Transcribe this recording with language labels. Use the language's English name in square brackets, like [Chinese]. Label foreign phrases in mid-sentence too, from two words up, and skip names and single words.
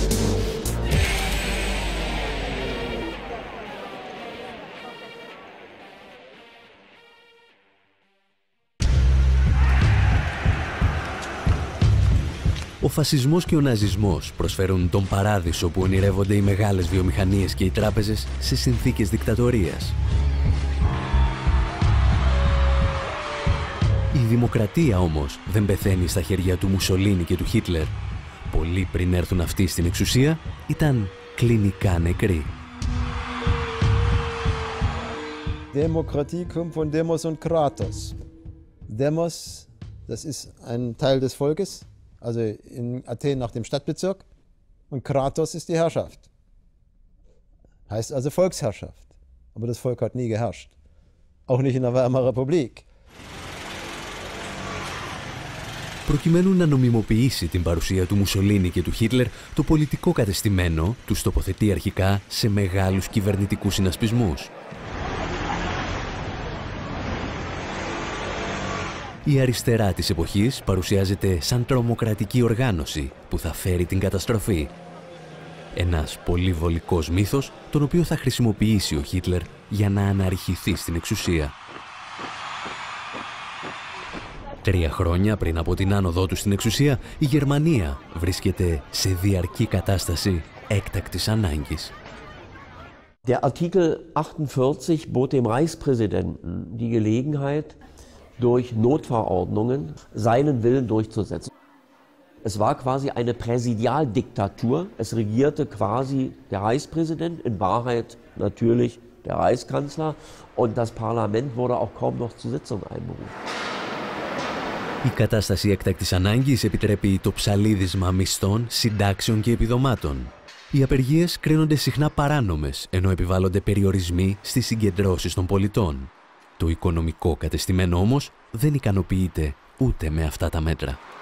[Greek] Ο φασισμός και ο ναζισμός προσφέρουν τον παράδεισο που ονειρεύονται οι μεγάλες βιομηχανίες και οι τράπεζες σε συνθήκες δικτατορίας. Η δημοκρατία όμως δεν πεθαίνει στα χέρια του Μουσολίνι και του Χίτλερ. Πολύ πριν έρθουν αυτοί στην εξουσία, ήταν κλινικά νεκροί. [German] Demokratie kommt von Demos und Kratos. Demos, das ist ein Teil des Volkes. Also in Athen nach dem Stadtbezirk, und Kratos ist die Herrschaft. Heißt also Volksherrschaft. Aber das Volk hat nie geherrscht. Auch nicht in der Weimarer Republik. [Greek] Προκειμένου να νομιμοποιήσει την παρουσία του Μουσολίνι και του Χίτλερ, το πολιτικό κατεστημένο τους τοποθετεί αρχικά σε μεγάλους κυβερνητικούς συνασπισμούς. Η αριστερά της εποχής παρουσιάζεται σαν τρομοκρατική οργάνωση που θα φέρει την καταστροφή. Ένας πολύ βολικός μύθος, τον οποίο θα χρησιμοποιήσει ο Χίτλερ για να αναρριχηθεί στην εξουσία. 3 χρόνια πριν από την άνοδό του στην εξουσία, η Γερμανία βρίσκεται σε διαρκή κατάσταση έκτακτης ανάγκης. [German] Der Artikel 48 bot dem Reichspräsidenten die Gelegenheit, durch Notverordnungen seinen Willen durchzusetzen. Es war quasi eine Präsidialdiktatur. Es regierte quasi der Reichspräsident, in Wahrheit natürlich der Reichskanzler, und das Parlament wurde auch kaum noch zur Sitzung einberufen. [Greek] Η κατάσταση έκτακτης ανάγκης επιτρέπει το ψαλίδισμα μισθών, συντάξεων και επιδομάτων. Οι απεργίες κρίνονται συχνά παράνομες, ενώ επιβάλλονται περιορισμοί στις συγκεντρώσεις των πολιτών. Το οικονομικό κατεστημένο όμως δεν ικανοποιείται ούτε με αυτά τα μέτρα.